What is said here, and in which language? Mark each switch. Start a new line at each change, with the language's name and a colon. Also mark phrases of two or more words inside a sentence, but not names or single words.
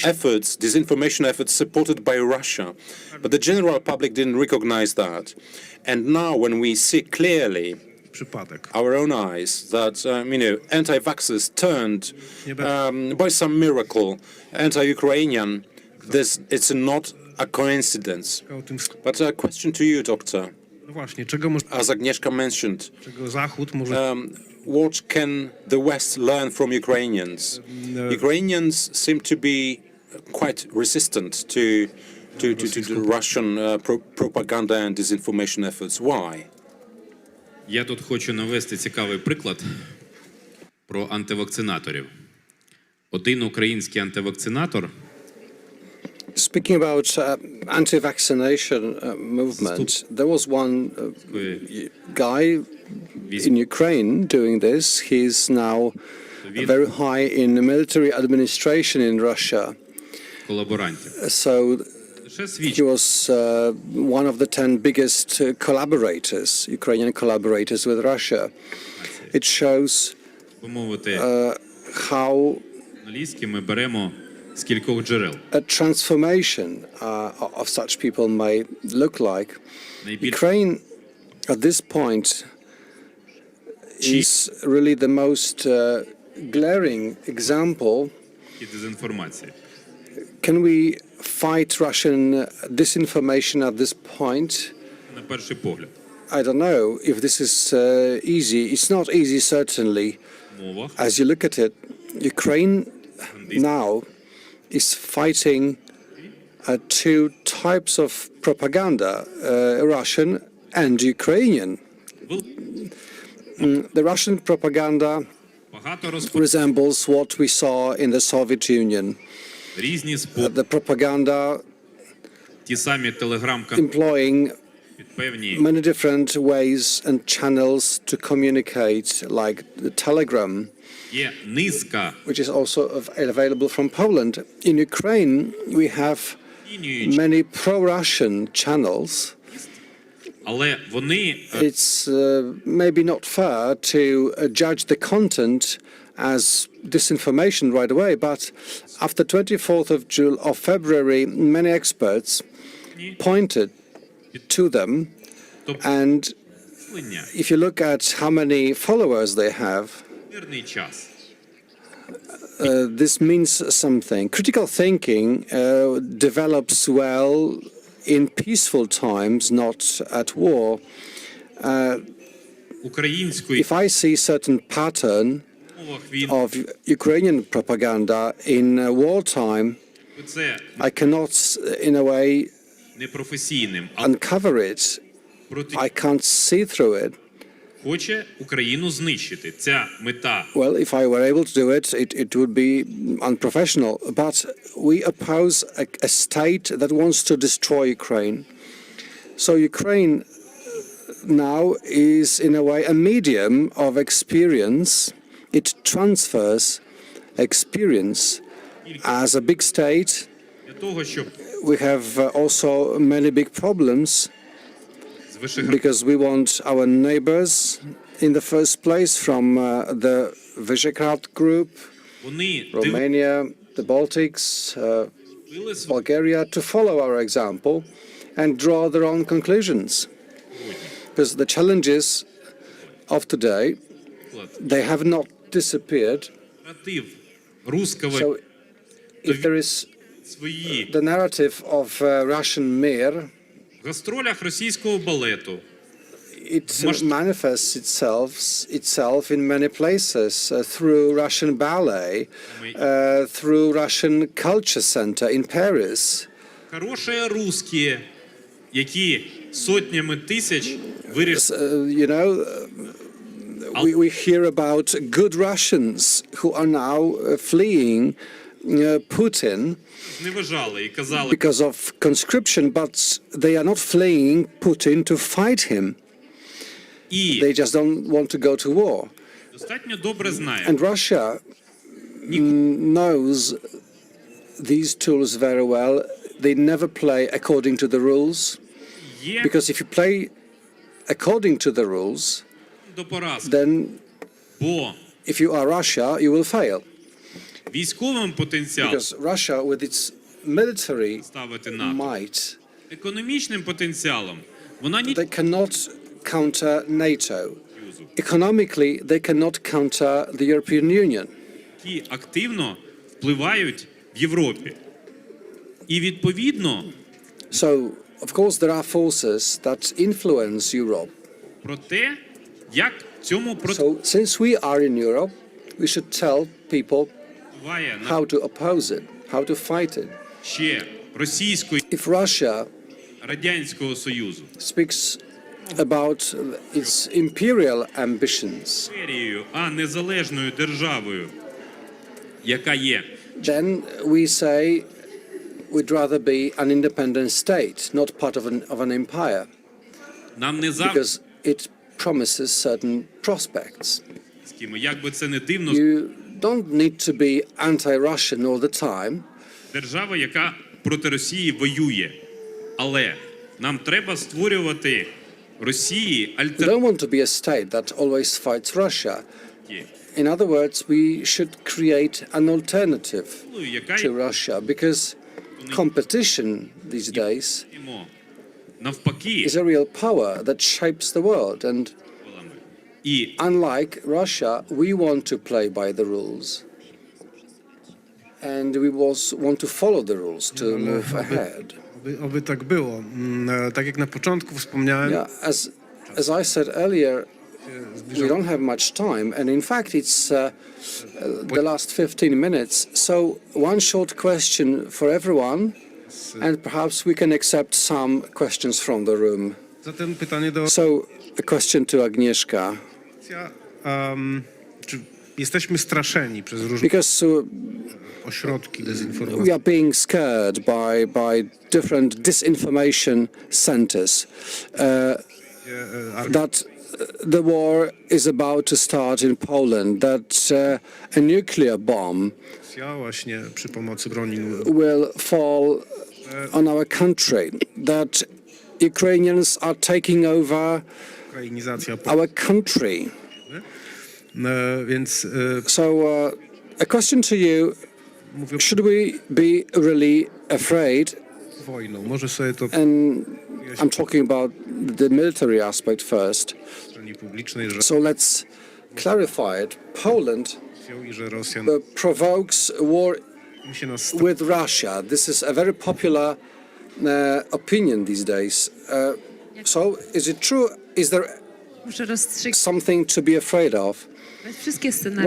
English: disinformation efforts supported by Russia. But the general public didn't recognize that. And now when we see clearly
Polish: przypadek.
English: our own eyes that, anti-vaxxers turned, by some miracle, anti-Ukrainian, it's not a coincidence.
Polish: O tym,
English: But a question to you, Doctor.
Polish: no właśnie, czego
English: As Agnieszka mentioned,
Polish: Zachód może
English: what can the West learn from Ukrainians? Ukrainians seem to be quite resistant to the Russian propaganda and disinformation efforts. Why?
Ukrainian: Я тут хочу навести цікавий приклад про антивакцинаторів. Один український антивакцинатор
English: Speaking about anti-vaccination movement, there was one guy in Ukraine doing this. He's now very high in the military administration in Russia.
Ukrainian: колаборантів.
English: So
Ukrainian: Лише
English: he
Ukrainian: свідчить,
English: was one of the 10 biggest collaborators, Ukrainian collaborators with Russia. It shows
Ukrainian: би мовити,
English: how
Ukrainian: журналістські ми беремо з кількох джерел.
English: a transformation of such people may look like.
Ukrainian: Найбільш
English: Ukraine, at this point, is really the most glaring example.
Ukrainian: дезінформації.
English: Can we fight Russian disinformation at this point?
Ukrainian: На перший погляд.
English: I don't know if this is easy. It's not easy, certainly.
Ukrainian: В мовах
English: As you look at it, Ukraine now is fighting two types of propaganda, Russian and Ukrainian. The Russian propaganda
Ukrainian: багато
English: resembles what we saw in the Soviet Union.
Ukrainian: різні способи,
English: The propaganda
Ukrainian: ті самі телеграм-канали,
English: employing
Ukrainian: певні
English: many different ways and channels to communicate, like the Telegram,
Ukrainian: є низка
English: which is also available from Poland. In Ukraine, we have many pro-Russian channels.
Ukrainian: але вони
English: It's maybe not fair to judge the content as disinformation right away, but after 24th of February, many experts pointed to them, and
Ukrainian: мислення
English: if you look at how many followers they have,
Ukrainian: мирний час.
English: this means something. Critical thinking develops well in peaceful times, not at war.
Ukrainian: Української
English: If I see certain pattern
Ukrainian: мовах він
English: of Ukrainian propaganda in wartime,
Ukrainian: це
English: I cannot, in a way,
Ukrainian: непрофесійним, а
English: uncover it.
Ukrainian: проти
English: I can't see through it.
Ukrainian: хоче Україну знищити. Ця мета
English: Well, if I were able to do it, it would be unprofessional. But we oppose a state that wants to destroy Ukraine. So Ukraine now is, in a way, a medium of experience. It transfers experience. As a big state,
Ukrainian: для того, щоб
English: we have also many big problems
Ukrainian: з Вишеград
English: because we want our neighbors in the first place from the Visegrad group,
Ukrainian: вони
English: Romania, the Baltics,
Ukrainian: дивились
English: Bulgaria, to follow our example and draw their own conclusions. Because the challenges of today, they have not disappeared.
Ukrainian: наратив руского
English: So if there is
Ukrainian: свої
English: the narrative of Russian mir,
Ukrainian: в гастролях російського балету,
English: it manifests itself in many places through Russian ballet, through Russian culture center in Paris.
Ukrainian: хороші русські, які сотнями тисяч вирішили.
English: You know, we hear about good Russians who are now fleeing Putin
Ukrainian: Зневажали і казали,
English: because of conscription, but they are not fleeing Putin to fight him.
Ukrainian: і
English: They just don't want to go to war.
Ukrainian: достатньо добре знає,
English: And Russia knows these tools very well. They never play according to the rules,
Ukrainian: є
English: because if you play according to the rules,
Ukrainian: до поразки.
English: then
Ukrainian: Бо
English: if you are Russia, you will fail.
Ukrainian: військовим потенціалом
English: Because Russia, with its military
Ukrainian: ставити НАТО,
English: might,
Ukrainian: економічним потенціалом, вона ні
English: they cannot counter NATO. Economically, they cannot counter the European Union.
Ukrainian: які активно впливають в Європі. І відповідно
English: So, of course, there are forces that influence Europe.
Ukrainian: про те, як цьому
English: So, since we are in Europe, we should tell people
Ukrainian: противає на
English: how to oppose it, how to fight it.
Ukrainian: ще Російської
English: If Russia
Ukrainian: Радянського Союзу
English: speaks about its imperial ambitions,
Ukrainian: імперією, а незалежною державою, яка є,
English: then we say we'd rather be an independent state, not part of an empire,
Ukrainian: нам не завжди,
English: because it promises certain prospects.
Ukrainian: як би це не дивно,
English: You don't need to be anti-Russian all the time,
Ukrainian: держава, яка проти Росії воює. Але нам треба створювати Росії
English: you
Ukrainian: альтернативу.
English: don't want to be a state that always fights Russia. In other words, we should create an alternative to Russia, because competition these days
Ukrainian: Навпаки,
English: is a real power that shapes the world. And
Ukrainian: і
English: unlike Russia, we want to play by the rules. And we want to follow the rules to move ahead.
Polish: Oby tak było. Tak jak na początku wspomniałem,
English: Yeah, as I said earlier, we don't have much time, and in fact, it's the last 15 minutes. So, one short question for everyone, and perhaps we can accept some questions from the room.
Polish: zatem pytanie do
English: So, a question to Agnieszka,
Polish: czy jesteśmy straszeni przez różne
English: because
Polish: ośrodki
English: we
Polish: dezinformacji?
English: are being scared by different disinformation centers that the war is about to start in Poland, that a nuclear bomb
Polish: Właśnie przy pomocy broni
English: will fall on our country, that Ukrainians are taking over
Polish: ukrainizacja.
English: our country.
Polish: Więc
English: So, a question to you,
Polish: mówię
English: should we be really afraid?
Polish: wojną. Może sobie to
English: And I'm talking about the military aspect first.
Polish: w stronie publicznej, że
English: So let's clarify it. Poland
Polish: i że Rosja
English: provokes war
Polish: się nas
English: with Russia. This is a very popular opinion these days. So is it true? Is there
Polish: Muszę rozstrzygać
English: something to be afraid of?
Polish: wszystkie scenariusze.